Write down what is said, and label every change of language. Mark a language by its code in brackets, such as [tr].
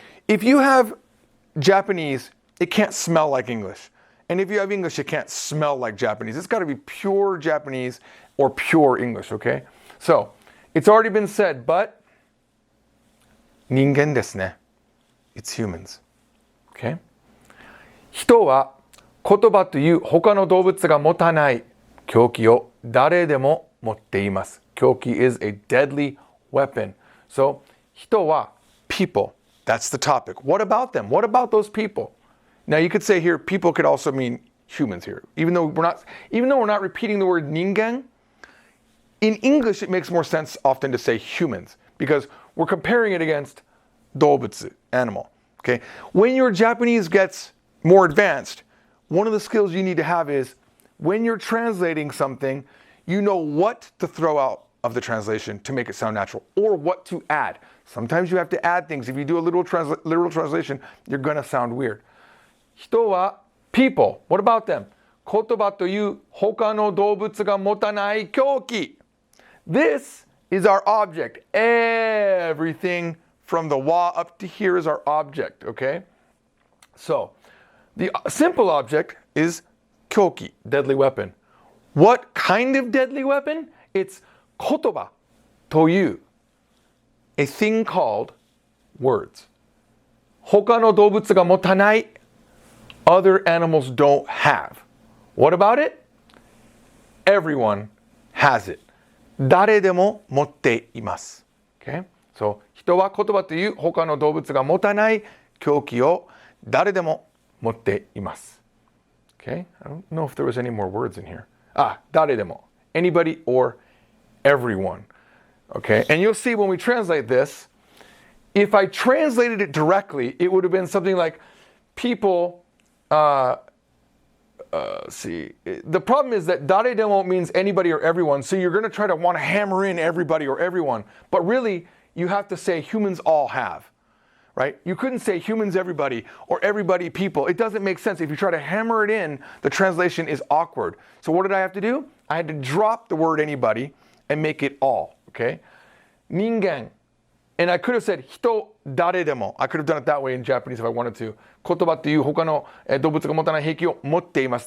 [en] If you have Japanese, it can't smell like English. And if you have English, it can't smell like Japanese. It's got to be pure Japanese or pure English, okay? So, it's already been said, but [ja] 人間ですね. [en] It's humans. Okay? [ja] 人は言葉という他の動物が持たない凶器を誰でも持っています. [en] Kyoki is a deadly weapon. So, 人は people. That's the topic. What about them? What about those people? Now you could say here, people could also mean humans here. Even though we're not repeating the word ningen, in English it makes more sense often to say humans because we're comparing it against dobutsu, animal. Okay? When your Japanese gets more advanced, one of the skills you need to have is when you're translating something, you know what to throw out of the translation to make it sound natural or what to add. Sometimes you have to add things. If you do a literal translation, you're going to sound weird. 人は people. What about them? [ja] 言葉という他の動物が持たない凶器. [en] This is our object. Everything from the wa up to here is our object, okay? So, the simple object is kyoki, deadly weapon. What kind of deadly weapon? It's 言葉という a thing called words. [ja] 他の動物が持たない [en] other animals don't have. What about it? Everyone has it. [ja] 誰でも持っています.Okay? So, 人は言葉という他の動物が持たない凶器を誰でも持っています。Okay? [en] I don't know if there was any more words in here. 誰でも.Anybody or everyone. Okay? And you'll see when we translate this, if I translated it directly, it would have been something like people, see. The problem is that 誰でも means anybody or everyone, so you're going to try to want to hammer in everybody or everyone. But really, you have to say humans all have. Right? You couldn't say humans everybody or everybody people. It doesn't make sense. If you try to hammer it in, the translation is awkward. So what did I have to do? I had to drop the word anybody and make it all. Okay? 人間. And I could have said 人誰でも. I could have done it that way in Japanese if I wanted to. [ja] 言葉っていう他の動物が持たない兵器を持っています.